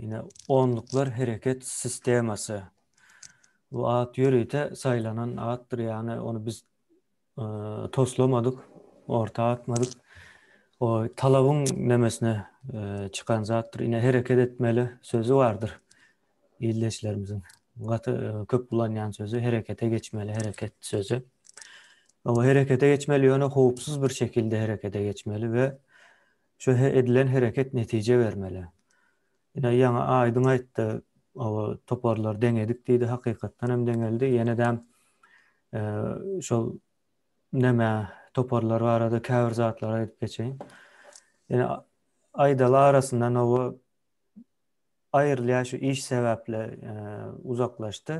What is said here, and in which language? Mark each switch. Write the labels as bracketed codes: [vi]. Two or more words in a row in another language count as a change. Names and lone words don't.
[tk] Ine onluklar hereket sistemasy. Bu at ýörüýte saýlanan atdyr, ýani onu biz toslamadyk, orta atmadyk. O talabyň nemesine çıkan zatdyr. Ine hereket etmeli sözü vardır ýyldaşlarymyzyň. Köp bulanýan sözü herekete geçmeli, hareket sözü. O harekete geçmeli, ýöne howpsuz bir şekilde harekete geçmeli ve şu edilen hareket netice vermeli. Ýa ýaňa aýdyň aýtdy, o toparlar deňedik diýdi, hakykatdan hem deňeldi. Ýene-de şol neme toparlar barada käbir zatlar aýdyp geçeýin. Ýene aýdalar arasyndan o aýrylýan şu iş sebäple uzaklaşdy.